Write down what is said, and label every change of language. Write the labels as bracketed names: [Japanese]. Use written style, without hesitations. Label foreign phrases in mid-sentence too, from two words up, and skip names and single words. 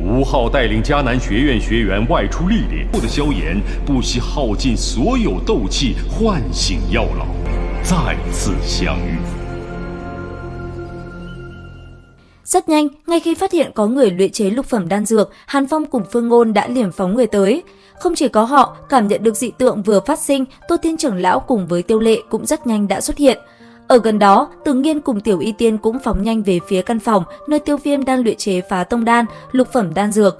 [Chinese] 浩带领迦南学院学员外出历练，后的萧炎不惜耗尽所有斗气，唤醒药老，再次相遇。 [Vietnamese] Rất nhanh, ngay khi phát hiện có người luyện chế lục phẩm đan dược, Hàn Phong cùng Phương Ngôn đã liền phóng người tới. Không chỉ có họ, cảm nhận được dị tượng vừa phát sinh, Tô Thiên trưởng lão cùng với Tiêu Lệ cũng rất nhanh đã xuất hiện. Ở gần đó, Từ Nghiên cùng Tiểu Y Tiên cũng phóng nhanh về phía căn phòng nơi Tiêu Viêm đang luyện chế phá tông đan, lục phẩm đan dược.